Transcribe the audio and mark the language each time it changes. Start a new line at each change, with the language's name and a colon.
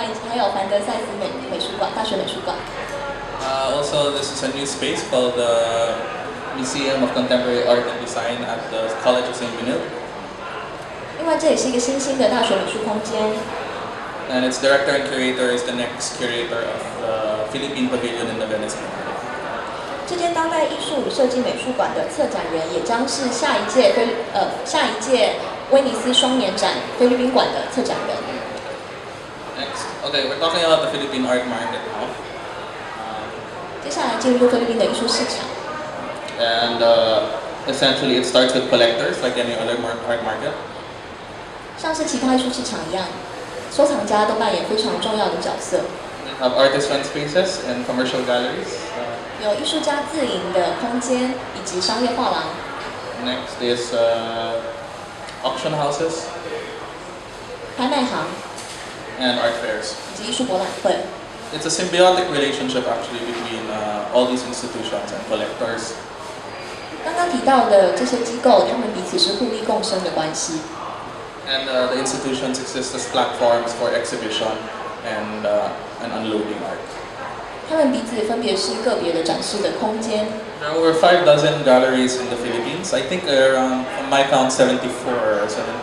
Chinese: 还有凡德赛斯美术馆，大学美术馆。
English: Also, this is a new space called the Museum of Contemporary Art and Design at the College of St. Benil.
Chinese: 另外，这也是一个新兴的大学美术空间。
English: And its director and curator is the next curator of the Philippine Pavilion in the Venice Biennale.
Chinese: 这间当代艺术与设计美术馆的策展人也将是下一届威尼斯双年展菲律宾馆的策展人。
English: Next, okay, we're talking about the Philippine art market now.
Chinese: 接下来进入菲律宾的艺术市场。
English: And essentially, it starts with collectors, like any other art market.
Chinese: 像是其他艺术市场一样，收藏家都扮演非常重要的角色。
English: We have artisan spaces and commercial galleries.
Chinese: 有艺术家自营的空间以及商业画廊。
English: Next is auction houses
Chinese: 拍卖行
English: and art fairs.
Chinese: 以及艺术博览会。
English: It's a symbiotic relationship actually between all these institutions and collectors.
Chinese: 刚刚提到的这些机构，他们彼此是互利共生的关系。
English: And the institutions exist as platforms for exhibition and unloading art.
Chinese: 他们彼此分别是个别的展示的空间。
English: There are over 5 dozen galleries in the Philippines. I think around, from my count, 74 or 70.